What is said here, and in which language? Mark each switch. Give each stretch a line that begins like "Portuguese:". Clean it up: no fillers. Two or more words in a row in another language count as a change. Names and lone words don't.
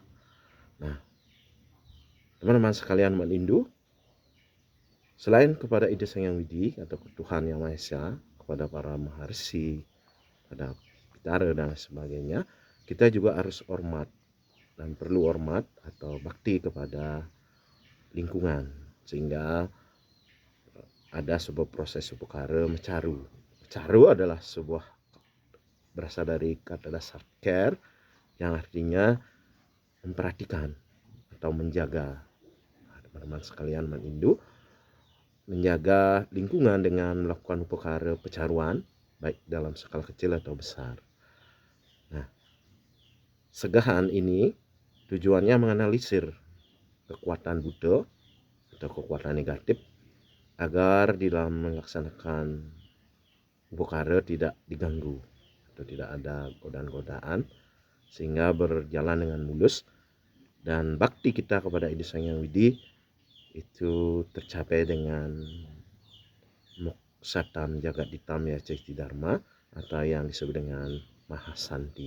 Indonesian: Nah, teman-teman sekalian umat Hindu, selain kepada Ida Sang Hyang Widi atau Tuhan Yang Maha Esa, kepada para maharsi, pada Pitara dan sebagainya, kita juga harus hormat dan perlu hormat atau bakti kepada lingkungan, sehingga ada sebuah proses upacara mecaru. Mecaru adalah sebuah berasal dari kata dasar care, yang artinya memperhatikan atau menjaga. Nah, teman-teman sekalian, Indu menjaga lingkungan dengan melakukan upekara pecaruan baik dalam skala kecil atau besar. Nah, segahan ini tujuannya menganalisir kekuatan buta atau kekuatan negatif agar di dalam melaksanakan upekara tidak diganggu atau tidak ada godaan-godaan, sehingga berjalan dengan mulus dan bakti kita kepada Ida Sang Hyang Widi itu tercapai dengan
Sanskrit: moksatam jagaditam ya cekti dharma
Indonesian: atau yang disebut dengan mahasanti.